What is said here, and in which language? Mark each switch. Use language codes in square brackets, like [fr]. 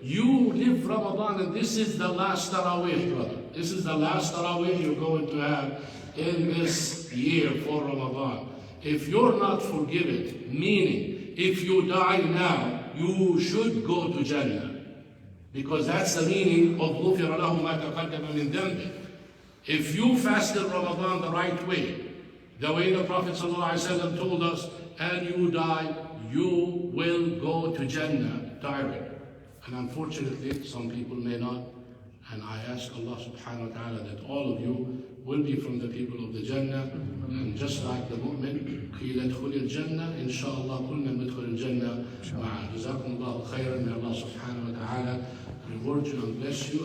[en] You live Ramadan, and this is the last taraweeh, brother. This is the last taraweeh you're going to have in this year for Ramadan. If you're not forgiven, meaning if you die now, you should go to Jannah. Because that's the meaning of [ar] غُفِرَ لَهُ مَا تَقَدَّمَ مِنْ ذَنْبِهِ. [en] If you fasted Ramadan the right way, the way the Prophet ﷺ told us, and you die, you will go to Jannah direct. And unfortunately, some people may not. And I ask Allah subhanahu wa ta'ala that all of you will be from the people of the Jannah. And just like the mu'min, [ar] قِيلَ ادْخُلِ الْجَنَّةِ إِنْ شَاءَ اللَّهُ كُلَّا نَدْخُلِ الْجَنَّةِ مَعَ. جزاكم الله خيرا. [en] May Allah subhanahu wa ta'ala reward you and bless you.